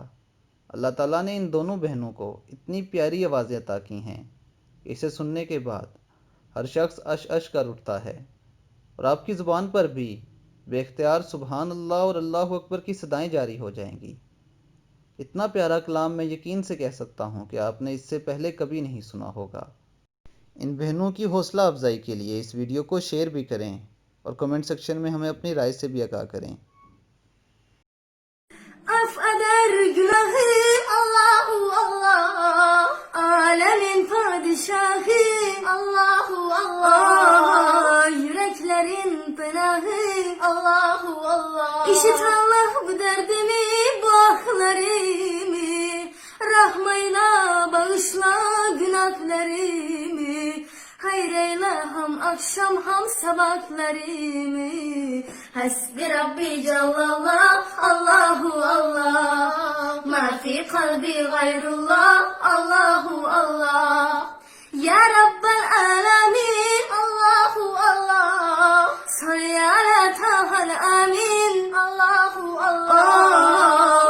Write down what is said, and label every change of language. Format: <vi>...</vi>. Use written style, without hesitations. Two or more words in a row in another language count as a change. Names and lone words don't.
<ur>اللہ تعالیٰ نے ان دونوں بہنوں کو اتنی پیاری آوازیں عطا کی ہیں، اسے سننے کے بعد ہر شخص عش عش کر اٹھتا ہے اور آپ کی زبان پر بھی بےاختیار</ur> <ar>سبحان الله</ar> <ur>और</ur> <ar>الله أكبر</ar> <ur>کی صدائیں جاری ہو جائیں گی. اتنا پیارا کلام میں یقین سے کہہ سکتا ہوں کہ آپ نے اس سے پہلے کبھی نہیں سنا ہوگا. ان بہنوں کی حوصلہ افزائی کے لیے اس ویڈیو کو شیئر بھی کریں اور</ur> <en>comment section</en> <ur>میں ہمیں اپنی رائے سے بھی آگاہ کریں.</ur> <tr>Af eder günahı</tr> <ar>الله الله,</ar> <tr>alemin padişahı</tr> <ar>الله الله,</ar> <tr>yüreklerin pınahı</tr> <ar>الله الله.</ar> <tr>İşit Allah bu derdimi, bu ahlarımı, rahmayla bağışla günahlarımı. Hayreyle ham akşam ham sabahlarımı.</tr> <ar>حسبي ربي جل الله الله الله ما في قلبي غير الله الله الله. يا رب العالمين الله الله صل على طه الأمين الله الله.</ar>